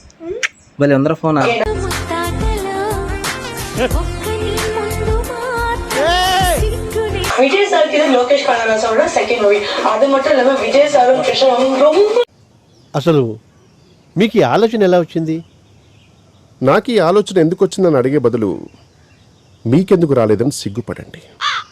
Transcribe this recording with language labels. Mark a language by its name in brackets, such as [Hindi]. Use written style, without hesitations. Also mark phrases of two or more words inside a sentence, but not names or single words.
[Tamil] விஜய் சாருக்கு இது லோகேஷ் கனகராஜோட [English] second movie. [Tamil] அது மட்டும் இல்லாம விஜய் சாரும் கிருஷ்ணனும் ரொம்ப [Telugu] అసలు మీకు ఈ ఆలోచన ఎలా వచ్చింది? నాకు ఈ ఆలోచన ఎందుకు వచ్చిందని అడిగే బదులు మీకెందుకు రాలేదని సిగ్గుపడండి.